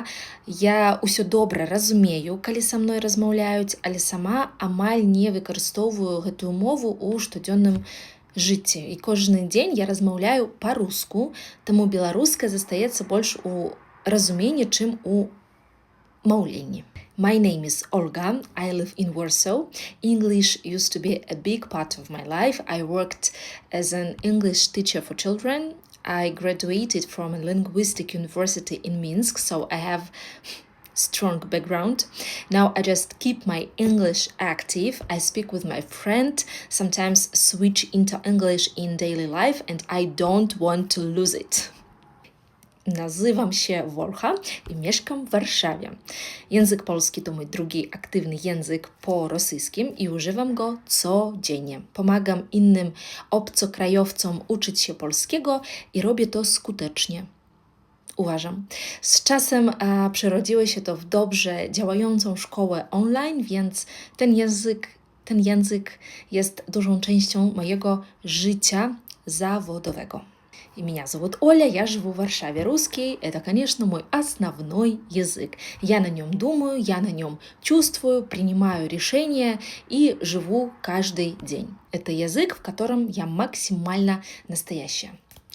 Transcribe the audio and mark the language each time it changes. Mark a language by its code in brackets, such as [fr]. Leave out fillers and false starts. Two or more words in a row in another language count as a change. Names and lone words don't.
[be] Я ўсё добра разумею, калі са мной размаўляюць, але сама амаль не выкарыстоўваю гэтую мову ў штодзённым жыцці. І кожны дзень я размаўляю па-руску, таму беларуская застаецца больш у разуменні, чым у маўленні. [en] My name is Olga. I live in Warsaw. English used to be a big part of my life. I worked as an English teacher for children. I graduated from a linguistic university in Minsk, so I have strong background. Now I just keep my English active. I speak with my friend, sometimes switch into English in daily life, and I don't want to lose it. [pl] Nazywam się Wolcha i mieszkam w Warszawie. Język polski to mój drugi aktywny język po rosyjskim i używam go codziennie. Pomagam innym obcokrajowcom uczyć się polskiego i robię to skutecznie. Uważam. Z czasem przerodziło się to w dobrze działającą szkołę online, więc ten język jest dużą częścią mojego życia zawodowego. [ru] И меня зовут Оля, я живу в Варшаве. Русский – это, конечно, мой основной язык. Я на нем думаю, я на нем чувствую, принимаю решения и живу каждый день. Это язык, в котором я максимально настоящая.